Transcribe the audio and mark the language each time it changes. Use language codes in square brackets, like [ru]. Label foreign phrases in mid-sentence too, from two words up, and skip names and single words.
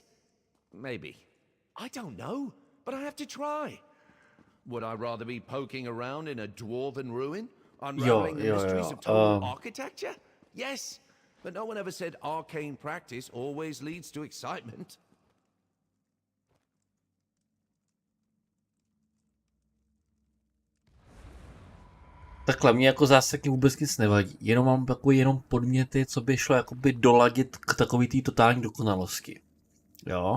[en] Maybe. I don't know, but I have to try. Would I rather be poking around in a dwarven ruin, unraveling the mysteries of total architecture? Yes. But no one ever said arcane practice always leads to excitement. [cs] Takhle, mě jako zásadně vůbec nic nevadí. Jenom mám takový jenom podměty, co by šlo jakoby doladit k takový té totální dokonalosti. Jo.